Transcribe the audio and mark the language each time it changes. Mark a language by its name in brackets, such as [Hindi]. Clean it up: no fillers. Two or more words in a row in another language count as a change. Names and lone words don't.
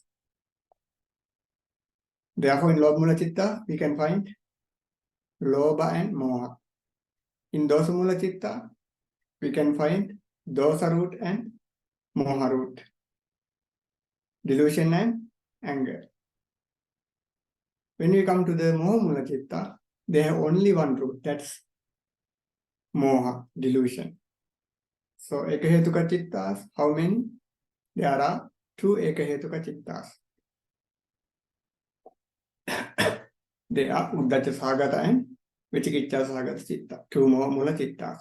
[English] Therefore, in [Pali] Lobha Mula Chitta, [English] we can find Lobha and Moha. In [Pali] Dosa Mula Chitta, [English] we can find Dosa root and moha root, delusion and anger. When we come to the [Pali] moha mula citta, [English] they have only one root, that's moha, delusion. So [Pali] ekahetuka cittas, [English] how many? There are 2 [Pali] ekahetuka cittas. [English] They are [Pali] Uddhacca Saṅgaha [English] and [Pali] Vicikicca Saṅgaha citta, [English] 2 [Pali] moha mula cittas.